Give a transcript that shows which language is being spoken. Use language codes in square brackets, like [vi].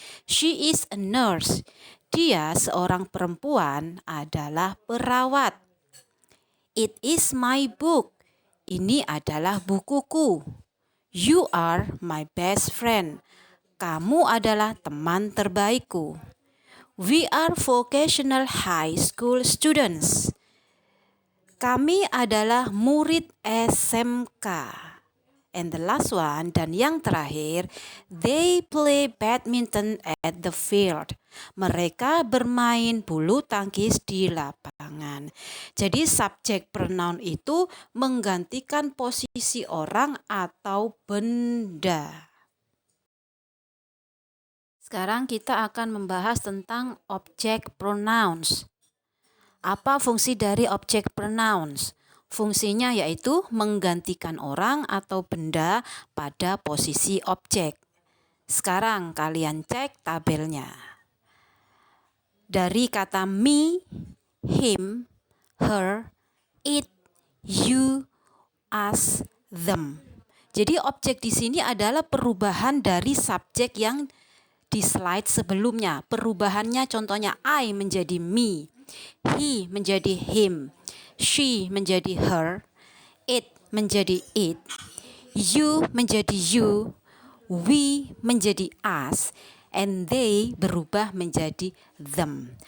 [en] She is a nurse. [id] Dia seorang perempuan adalah perawat. [en] It is my book. [id] Ini adalah bukuku. [en] You are my best friend. [id] Kamu adalah teman terbaikku. [en] We are vocational high school students. [id] Kami adalah murid SMK. [en] And the last one, [id] dan yang terakhir, [en] they play badminton at the field. [id] Mereka bermain bulu tangkis di lapangan. Jadi subjek pronoun itu menggantikan posisi orang atau benda. Sekarang kita akan membahas tentang object pronouns. Apa fungsi dari object pronouns? Fungsinya yaitu menggantikan orang atau benda pada posisi objek. Sekarang kalian cek tabelnya. Dari kata me, him, her, it, you, [en] us them. [id] Jadi objek di sini adalah perubahan dari subjek yang di slide sebelumnya. Perubahannya contohnya I menjadi me, he menjadi him, she menjadi her, it menjadi it, you menjadi you, we menjadi us, and they berubah menjadi them.